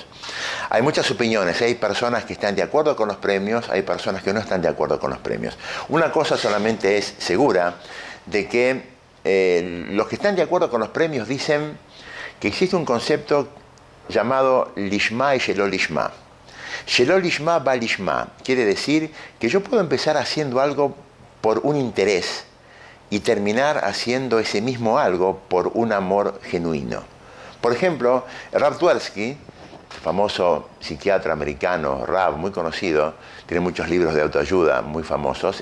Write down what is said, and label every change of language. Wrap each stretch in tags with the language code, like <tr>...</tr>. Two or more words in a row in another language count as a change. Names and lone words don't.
<es>Hay muchas opiniones, hay personas que están de acuerdo con los premios, hay personas que no están de acuerdo con los premios. Una cosa solamente es segura, de que los que están de acuerdo con los premios dicen que existe un concepto llamado lishma y</es> <he>שלא לשמה. שלא לשמה בא לשמה</he> <es>quiere decir que yo puedo empezar haciendo algo por un interés y terminar haciendo ese mismo algo por un amor genuino. Por ejemplo, Rav Twersky, famoso psiquiatra americano, Rav, muy conocido, tiene muchos libros de autoayuda muy famosos.</es>